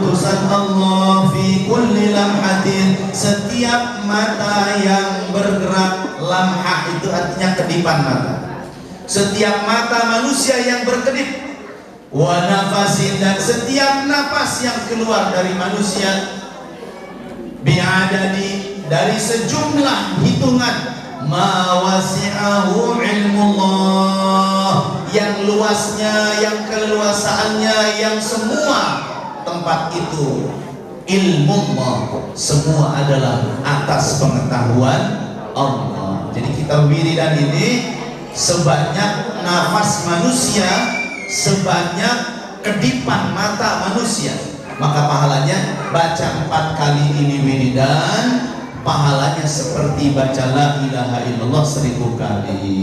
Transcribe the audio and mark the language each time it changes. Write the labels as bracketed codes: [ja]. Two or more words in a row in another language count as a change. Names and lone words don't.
[ar] urusan الله في كل لمحة, [id] setiap mata yang bergerak. Lamhah itu artinya kedipan mata, setiap mata manusia yang berkedip. [ar] ونفس, [id] dan setiap napas yang keluar dari manusia. Bi'adadi, dari sejumlah hitungan. [ar] ما وسعه علم الله, [id] yang luasnya, yang keleluasaannya, yang semua tempat itu ilmu Allah, semua adalah atas pengetahuan Allah. Jadi kita wiridan ini sebanyak nafas manusia, sebanyak kedipan mata manusia, maka pahalanya baca 4 kali ini wiridan, pahalanya seperti baca [ar] لا إله إلا الله [id] 1000 kali.